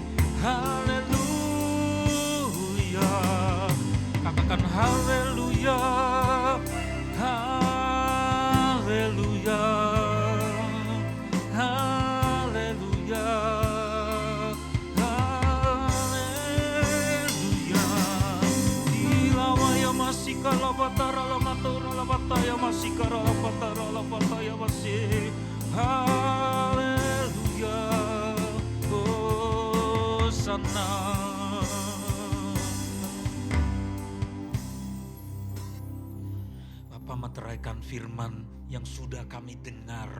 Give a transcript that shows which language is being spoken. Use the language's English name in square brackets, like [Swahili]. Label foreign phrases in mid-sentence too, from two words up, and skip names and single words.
[Indonesian] Haleluya. Katakan haleluya, haleluya, haleluya, haleluya. Dilawaya masih kalabatara lamatura labataya masih karalabatara labataya masih. Haleluya, hosana. Bapa, meteraikan firman yang sudah kami dengar.